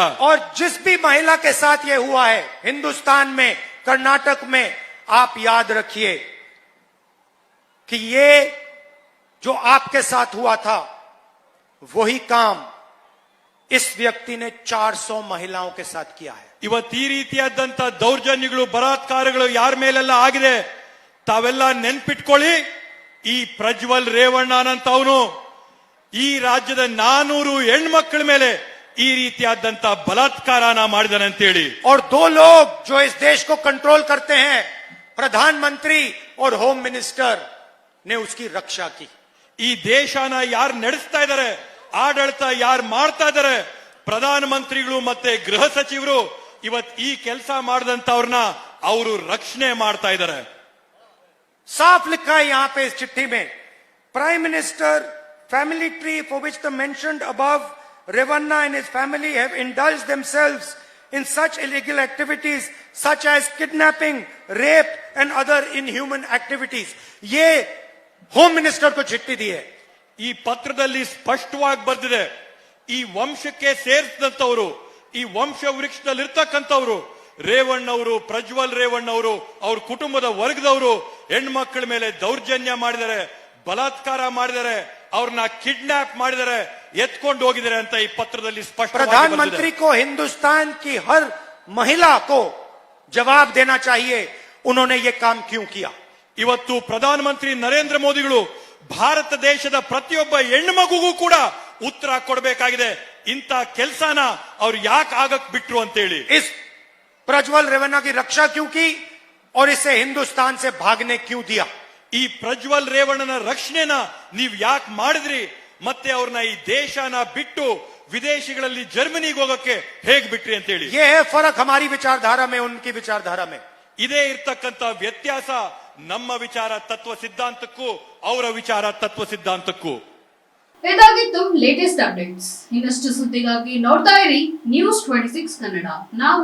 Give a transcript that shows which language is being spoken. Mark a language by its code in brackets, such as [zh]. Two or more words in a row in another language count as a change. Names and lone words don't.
[hi] और जिस भी महिला के साथ ये हुआ है हिंदुस्तान में, कर्नाटक में, आप याद रखिए कि ये जो आपके साथ हुआ था वही काम इस व्यक्ति ने 400 महिलाओं के साथ किया है. [kn] ಇವತ್ತು ಈ ರೀತಿಯಾದಂತ ದೌರ್ಜನ್ಯಗಳು, ಬಲಾತ್ಕಾರಗಳು ಯಾರ ಮೇಲೆಲ್ಲ ಆಗಿದೆ ತಾವೆಲ್ಲ ನೆನ್ಪಿಟ್ಕೊಳ್ಳಿ. ಈ ಪ್ರಜ್ವಲ್ ರೇವಣ್ಣ ಅಂತವನು ಈ ರಾಜ್ಯದ 400 ಹೆಣ್ಮಕ್ಳ ಮೇಲೆ ಈ ರೀತಿಯಾದಂತ ಬಲಾತ್ಕಾರನ ಮಾಡಿದಾನೆ ಅಂತೇಳಿ. [hi] और 2 लोग जो इस देश को कंट्रोल करते हैं, प्रधानमंत्री और [en] home minister, [hi] ने उसकी रक्षा की. [kn] ಈ ದೇಶನ ಯಾರು ನಡೆಸ್ತಾ ಇದ್ದಾರೆ, ಆಡಳಿತ ಯಾರು ಮಾಡ್ತಾ ಇದ್ದಾರೆ, ಪ್ರಧಾನಮಂತ್ರಿಗಳು ಮತ್ತೆ ಗೃಹ ಸಚಿವರು ಇವತ್ತು ಈ ಕೆಲಸ ಮಾಡಿದಂತವ್ರನ್ನ ಅವರು ರಕ್ಷಣೆ ಮಾಡ್ತಾ ಇದ್ದಾರೆ. [hi] साफ लिखा है यहां पे इस चिट्ठी में, [en] prime minister family tree for which the mentioned above Revanna and his family have indulged themselves in such illegal activities such as kidnapping, rape and other inhuman activities. [hi] ये [en] home minister [hi] को चिट्ठी दी है. [kn] ಈ ಪತ್ರದಲ್ಲಿ ಸ್ಪಷ್ಟವಾಗಿ ಬರೆದಿದೆ, ಈ ವಂಶಕ್ಕೆ ಸೇರಿಸಿದಂತವರು, ಈ ವಂಶ ವೃಕ್ಷದಲ್ಲಿ ಇರ್ತಕ್ಕಂಥವ್ರು ರೇವಣ್ಣವರು, ಪ್ರಜ್ವಲ್ ರೇವಣ್ಣವರು, ಅವ್ರ ಕುಟುಂಬದ ವರ್ಗದವರು ಹೆಣ್ಮಕ್ಳ ಮೇಲೆ ದೌರ್ಜನ್ಯ ಮಾಡಿದ್ದಾರೆ, ಬಲಾತ್ಕಾರ ಮಾಡಿದ್ದಾರೆ, ಅವ್ರನ್ನ ಕಿಡ್ನಾಪ್ ಮಾಡಿದ್ದಾರೆ, ಎತ್ಕೊಂಡು ಹೋಗಿದ್ದಾರೆ ಅಂತ ಈ ಪತ್ರದಲ್ಲಿ ಸ್ಪಷ್ಟ. [hi] प्रधानमंत्री को हिंदुस्तान की हर महिला को जवाब देना चाहिए, उन्होंने ये काम क्यों किया. [kn] ಇವತ್ತು ಪ್ರಧಾನಮಂತ್ರಿ ನರೇಂದ್ರ ಮೋದಿಗಳು ಭಾರತ ದೇಶದ ಪ್ರತಿಯೊಬ್ಬ ಹೆಣ್ಮಗುಗೂ ಕೂಡ ಉತ್ತರ ಕೊಡಬೇಕಾಗಿದೆ. ಇಂಥ ಕೆಲಸನ ಅವ್ರು ಯಾಕೆ ಆಗಕ್ ಬಿಟ್ರು ಅಂತೇಳಿ. [hi] इस प्रज्वल रेवन्ना की रक्षा क्यों की और इसे हिंदुस्तान से भागने क्यों दिया. [kn] ಈ ಪ್ರಜ್ವಲ್ ರೇವಣ್ಣನ ರಕ್ಷಣೆನ ನೀವ್ ಯಾಕೆ ಮಾಡಿದ್ರಿ, ಮತ್ತೆ ಅವ್ರನ್ನ ಈ ದೇಶನ ಬಿಟ್ಟು ವಿದೇಶಗಳಲ್ಲಿ ಜರ್ಮನಿಗೆ ಹೋಗಕ್ಕೆ ಹೇಗ್ ಬಿಟ್ರಿ ಅಂತೇಳಿ. [hi] ये है फर्क हमारी विचारधारा में, उनकी विचारधारा में. [kn] ಇದೇ ಇರ್ತಕ್ಕಂತ ವ್ಯತ್ಯಾಸ ನಮ್ಮ ವಿಚಾರ ತತ್ವ ಸಿದ್ಧಾಂತಕ್ಕೂ ಅವರ ವಿಚಾರ ತತ್ವ ಸಿದ್ಧಾಂತಕ್ಕೂ. ಇದಾಗಿತ್ತು [en] latest updates. [kn] ಇನ್ನಷ್ಟು ಸುದ್ದಿಗಾಗಿ ನೋಡ್ತಾ ಇರಿ ನ್ಯೂಸ್ 26 ಕನ್ನಡ.